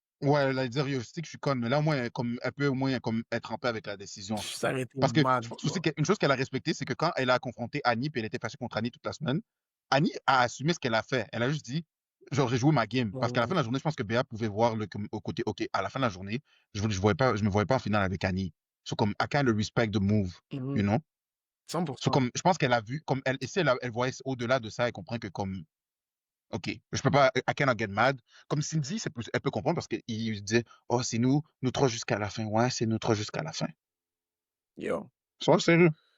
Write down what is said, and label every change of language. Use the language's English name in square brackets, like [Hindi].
[French] Ouais, elle allait dire, yo, je sais que je suis conne, mais là, au moins, elle peut au moins comme, être en paix avec la décision. Ça aurait été Parce que [English] mad, [French] je pense aussi [English] bro. [French] qu'une chose qu'elle a respectée, c'est que quand elle a confronté Annie, puis elle était fâchée contre Annie toute la semaine, Annie a assumé ce qu'elle a fait. Elle a juste dit, genre, j'ai joué ma game. Parce qu'à la fin de la journée, je pense que Béa pouvait voir au côté, OK, à la fin de la journée, je me voyais pas en finale avec Annie. [English] So, comme, I kind of respect the move, you know? So, 100%. [French] comme, je pense qu'elle a vu, comme, et si elle voyait au-delà de ça, elle comprend que, comme, OK, je peux pas, [English] I cannot get mad. [French] Comme Cindy, elle peut comprendre parce qu'il disait, oh, c'est nous trois jusqu'à la fin. Ouais, c'est nous trois jusqu'à la fin. Yo. Sois sérieux.